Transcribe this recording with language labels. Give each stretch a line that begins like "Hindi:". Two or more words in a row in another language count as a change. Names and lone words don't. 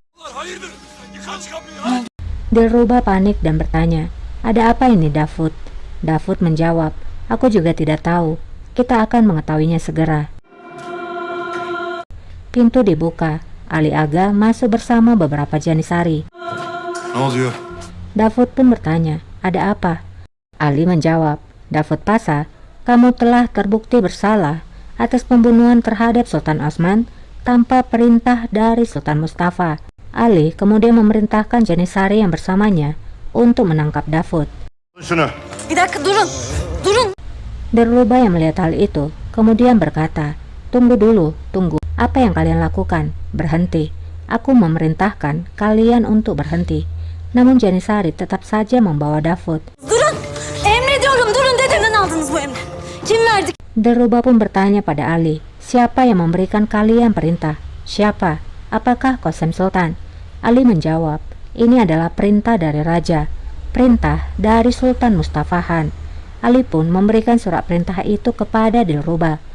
Indonesian: Dilruba panik dan bertanya, ada apa ini Davud? Davud menjawab, aku juga tidak tahu. Kita akan mengetahuinya segera. Pintu dibuka. Ali Aga masuk bersama beberapa janisari.
Turkish: Ne oluyor?
Indonesian: Davud pun bertanya, ada apa? Ali menjawab, Davud Pasa, kamu telah terbukti bersalah atas pembunuhan terhadap Sultan Osman tanpa perintah dari Sultan Mustafa. Ali kemudian memerintahkan janisari yang bersamanya untuk menangkap Davud.
Turkish: Şunu. Bir dakika durun. Durun.
Indonesian: Dilruba yang melihat hal itu kemudian berkata, tunggu dulu, tunggu. Apa yang kalian lakukan? Berhenti. Aku memerintahkan kalian untuk berhenti. Namun janisari tetap saja membawa Davud.
Turkish: Durun. Emrediyorum. Durun. Dedemden aldınız bu emri. Kim verdi?
Indonesian: Dilruba pun bertanya pada Ali, siapa yang memberikan kalian perintah? Siapa? Apakah Qasem Sultan? Ali menjawab, ini adalah perintah dari raja. Perintah dari Sultan Mustafa Han. Ali pun memberikan surat perintah itu kepada Dilruba.